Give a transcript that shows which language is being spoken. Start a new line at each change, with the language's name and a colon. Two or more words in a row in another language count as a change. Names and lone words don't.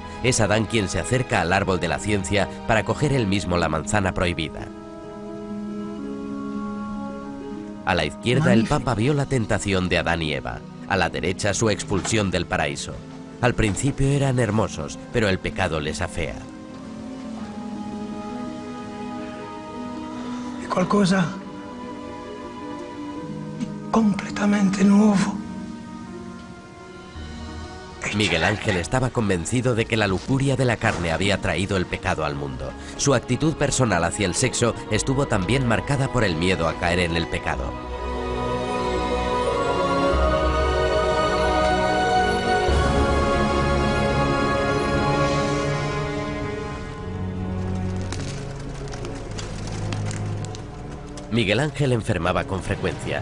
Spanish: Es Adán quien se acerca al árbol de la ciencia para coger él mismo la manzana prohibida. A la izquierda el Papa vio la tentación de Adán y Eva. A la derecha su expulsión del paraíso. Al principio eran hermosos, pero el pecado les afea.
Italian: Qualcosa di completamente nuovo.
Spanish: Miguel Ángel estaba convencido de que la lujuria de la carne había traído el pecado al mundo. Su actitud personal hacia el sexo estuvo también marcada por el miedo a caer en el pecado. Miguel Ángel enfermaba con frecuencia.